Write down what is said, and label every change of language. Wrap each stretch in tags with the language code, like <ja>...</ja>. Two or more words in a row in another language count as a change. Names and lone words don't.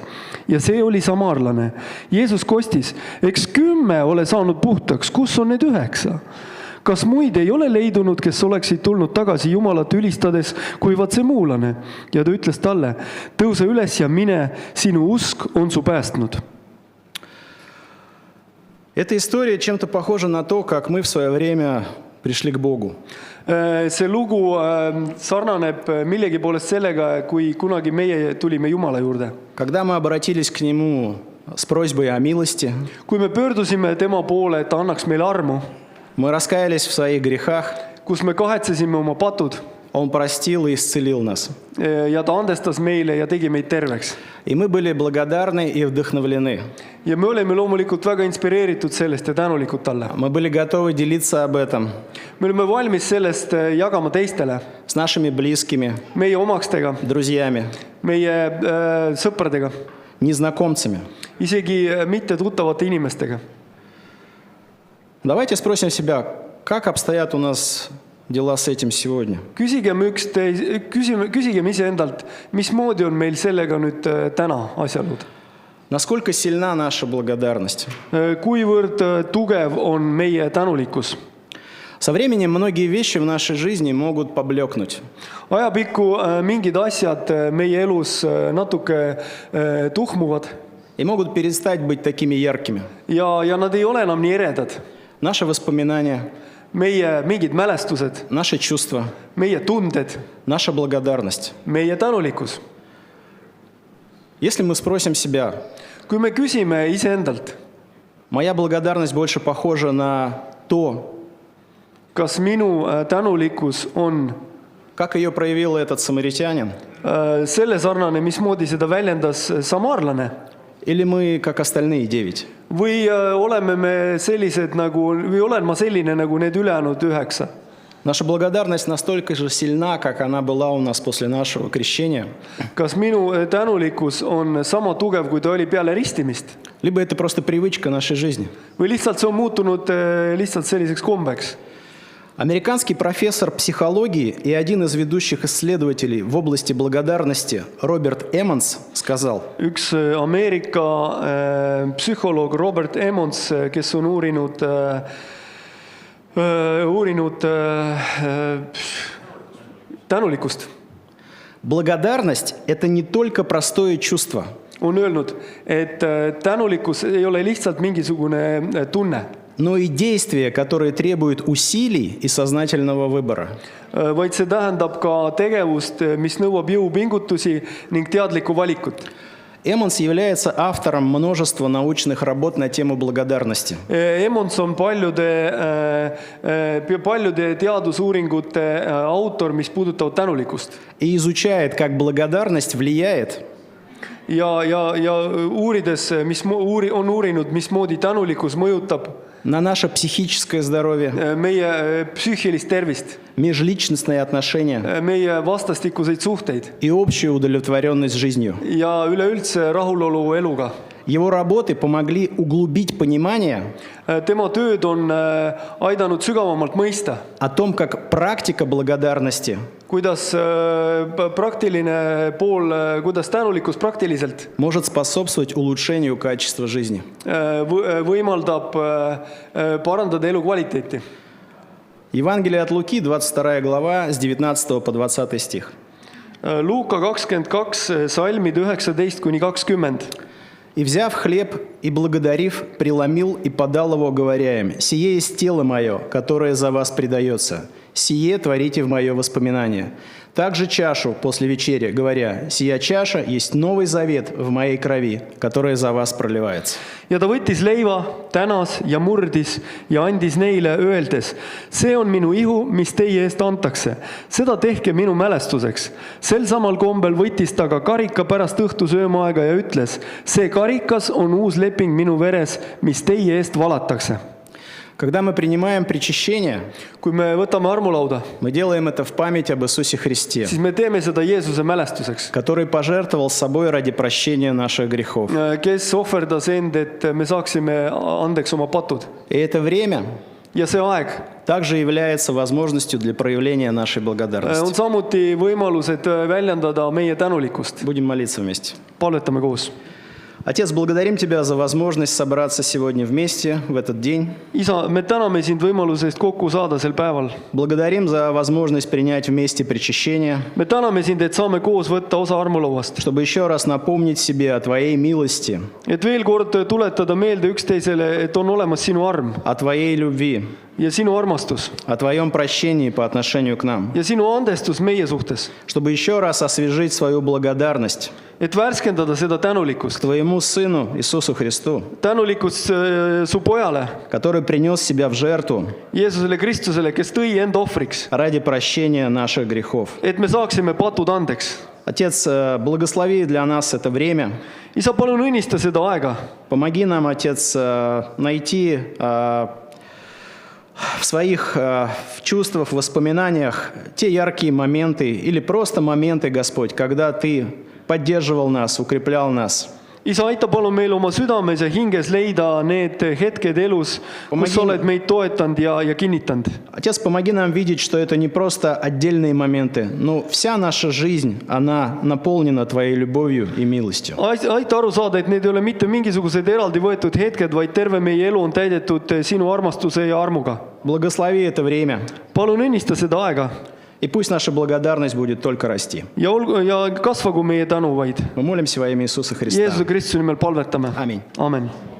<et>Ja see oli samaarlane. Jeesus kostis: „Eks 10 ole saanud puhtaks, kus on need 9? Kas muid ei ole leidunud, kes oleksid tulnud tagasi Jumalat ülistades, kui vaat see muulane?" Ja ta ütles talle: „Tõuse üles ja mine, sinu usk on su päästnud."</et> <ru>Эта история чем-то похожа на то, как мы в свое время пришли к Богу.</ru> <et>See lugu sarnaneb millegi poolest sellega, kui kunagi meie tulime Jumala juurde.</et> <ru>Когда мы обратились к Нему с просьбой о милости,</ru> <et>Kui me pöördusime tema poole, et ta annaks meile armu,</et> <ru>мы раскаялись в своих грехах,</ru> <et>kus me kahetsesime oma patud</et> <ru>Он простил и исцелил нас.</ru> <et>ja ta andestas meile ja tegi meid terveks.</et> <ru>И мы были благодарны и вдохновлены.</ru> <et>Ja me oleme loomulikult väga inspireeritud sellest ja tänulikud talle.</et> <ru>Мы были готовы делиться об этом</ru> <et>Me oleme valmis sellest jagama teistele,</et> <ru>с нашими близкими,</ru> <et>meie omakstega,</et> <ru>друзьями,</ru> <et>meie sõpradega,</et> <ru>незнакомцами.</ru> <et>isegi mitte tuttavate inimestega.</et> <ru>Давайте спросим себя, как обстоят у нас дела с этим сегодня.</ru> <et>Küsigem iseendalt, mismoodi on meil sellega nüüd täna asjalud.</et> <ru>Насколько сильна наша благодарность?</ru> <et>Kuivõrd tugev on meie tänulikkus?</et> <ru>Со временем многие вещи в нашей жизни могут поблекнуть.</ru> <et>Ajapikku mingid asjad meie elus natuke tuhmuvad</et> <ru>И могут перестать быть такими яркими.</ru> <et>ja nad ei ole enam nii eredad.</et> <ru>Наши воспоминания,</ru> <et>Meie mingid mälestused,</et> <ru>наши чувства,</ru> <et>meie tunded,</et> <ru>наша благодарность.</ru> <et>meie tänulikkus.</et> <ru>Если мы спросим себя,</ru> <et>Kui me küsime iseendalt,</et> <ru>моя благодарность больше похожа на то,</ru> <et>kas minu tänulikkus on</et> <ru>как ее проявил этот самаритянин,</ru> <et>selle sarnane, mismoodi seda väljendas samaarlane,</et> <ru>или мы, как остальные 9?</ru> <et>või oleme me sellised nagu, või olen ma selline nagu need ülejäänud 9?</et> <ru>Наша благодарность настолько же сильна, как она была у нас после нашего крещения.</ru> <et>Kas minu tänulikkus on sama tugev, kui ta oli peale ristimist?</et> <ru>Либо это просто привычка нашей жизни.</ru> <et>Või lihtsalt see on muutunud lihtsalt selliseks kombeks?</et> <ru>Американский профессор психологии и один из ведущих исследователей в области благодарности Роберт Эммонс сказал:</ru> <et>Üks Ameerika psühholoog Robert Emmons, kes on uurinud tänulikkust,</et> <ru>благодарность – это не только простое чувство.</ru> <et>on öelnud, et tänulikkus ei ole lihtsalt mingisugune tunne,</et> <ru>но и действия, которые требуют усилий и сознательного выбора.</ru> <et>vaid see tähendab ka tegevust, mis nõuab jõupingutusi ning teadlikku valikut.</et> <ru>Эммонс является автором множества научных работ на тему благодарности.</ru> <et>Emmons on paljude teadusuuringute autor, mis puudutavad tänulikkust.</et> <ru>И изучает, как благодарность влияет</ru> <et>Ja uurides, on uurinud, mismoodi tänulikkus mõjutab</et> <ru>на наше психическое здоровье,</ru> <et>meie psüühilist tervist,</et> <ru>межличностные отношения</ru> <et>meie vastastikuseid suhteid</et> <ru>и общую удовлетворенность жизнью.</ru> <et>ja üleüldse rahulolu eluga.</et> <ru>Его работы помогли углубить понимание</ru> <et>Tema tööd on aidanud sügavamalt mõista,</et> <ru>о том, как практика благодарности</ru> <et>kuidas praktiline pool, kuidas tänulikkus praktiliselt</et> <ru>может способствовать улучшению качества жизни.</ru> <et>võimaldab parandada elukvaliteeti.</et> <ru>Евангелие от Луки, 22 глава, с 19 по 20 стих.</ru> <et>Luuka 22, salmid 19–20.</et> <ru>«И, взяв хлеб и благодарив, преломил и подал его, говоря им: сие есть тело мое, которое за вас предается. Сие творите в мое воспоминание. Также чашу после вечери, говоря: сия чаша есть новый завет в моей крови, которая за вас проливается».</ru> <et>Ja ta võttis leiva, tänas ja murdis ja andis neile, öeldes: see on minu ihu, mis teie eest antakse. Seda tehke minu mälestuseks. Sel samal kombel võttis ta ka karika pärast õhtusöömaaega ja ütles: see karikas on uus leping minu veres, mis teie eest valatakse.</et> <ru>Когда мы принимаем причащение,</ru> <et>Kui me võtame armulauda,</et> <ru>мы делаем это в память об Иисусе Христе,</ru> <et>siis me teeme seda Jeesuse mälestuseks,</et> <ru>который пожертвовал собой ради прощения наших грехов.</ru> <et>kes ohverdas end, et me saaksime andeks oma patud.</et> <ru>И это время</ru> <et>Ja see aeg</et> <ru>также является возможностью для проявления нашей</ru> <et>on</et> <ru>благодарности.</ru> <et>samuti võimalus, et väljendada meie tänulikkust.</et> <ru>Будем молиться вместе.</ru> <et>Palvetame koos.</et> <ru>Отец, благодарим Тебя за возможность собраться сегодня вместе в этот день.</ru> <et>Isa, me täname sind võimaluse eest kokku saada sel päeval.</et> <ru>Благодарим за возможность принять вместе причащение,</ru> <et>Me täname sind, et saame koos võtta osa armulauast.</et> <ru>чтобы еще раз напомнить себе о Твоей милости,</ru> <et>Et veel kord tuletada meelde üksteisele, et on olemas sinu arm</et> <ru>о Твоей любви,</ru> <et>ja sinu armastus</et> <ru>о Твоем прощении по отношению к нам,</ru> <et>ja sinu andestus meie suhtes.</et> <ru>чтобы еще раз освежить свою благодарность</ru> <et>Et värskendada seda</et> <ru>к</ru> <et>tänulikkust.</et> <ru>Твоему Сыну Иисусу Христу,</ru> <et>Tänulikkust su pojale,</et> <ru>который принес себя в жертву</ru> <et>Jeesusele Kristusele, kes tõi enda ohvriks,</et> <ru>ради прощения наших грехов.</ru> <et>et me saaksime patud andeks.</et> <ru>Отец, благослови для нас это время.</ru> <et>Isa, palun õnnista seda aega.</et> <ru>Помоги нам, Отец, найти в своих в чувствах, воспоминаниях те яркие моменты или просто моменты, Господь, когда Ты поддерживал нас, укреплял нас.</ru> <et>Isa, aita palun meil oma südames ja hinges leida need hetked elus, kus sa oled meid toetanud ja kinnitanud.</et> <ru>Отец, помоги нам видеть, что это не просто отдельные моменты, но вся наша жизнь, она наполнена Твоей любовью и милостью.</ru> <et>Aita aru saada, et need ei ole mitte mingisugused eraldi võetud hetked, vaid terve meie elu on täidetud sinu armastuse ja armuga.</et> <ru>Благослови это время,</ru> <et>Palun õnnista seda aega</et> <ru>и пусть наша благодарность будет только расти.</ru> <et>ja kasvagu meie tänu vaid.</et> <ru>Мы молимся во имя Иисуса Христа.</ru> <et>Jeesuse Kristuse nimel palvetame.</et> <ru>Amin.</ru> <et>Amen.</et>